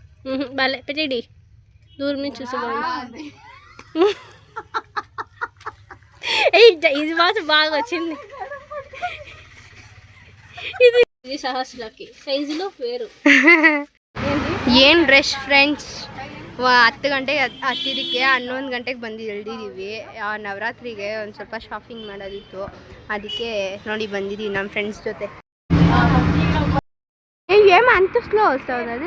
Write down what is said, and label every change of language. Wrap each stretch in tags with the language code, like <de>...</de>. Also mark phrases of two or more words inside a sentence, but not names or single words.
<te>Balik pa jadi. Dur min చూసుకోండి. ఇది మాత్రం బాగా వచ్చింది. ఇది సహస్రకి సైజులో వేరు.</te> <kn>ಏನು</kn> <en>rush friends.</en> <kn>10 ಗಂಟೆಗೆ ಹತ್ತಿದ್ದಕ್ಕೆ 11 ಗಂಟೆಗೆ ಬಂದು ಎಳ್ದಿದ್ದೀವಿ. ನವರಾತ್ರಿಗೆ ಒಂದು ಸ್ವಲ್ಪ ಶಾಪಿಂಗ್ ಮಾಡೋದಿತ್ತು, ಅದಕ್ಕೆ ನೋಡಿ ಬಂದಿದ್ದೀವಿ ನಮ್ಮ ಫ್ರೆಂಡ್ಸ್ ಜೊತೆ. ಏನು ಅಂತ ಸ್ಲೋ ಹೋಗ್ತದೆ.</kn>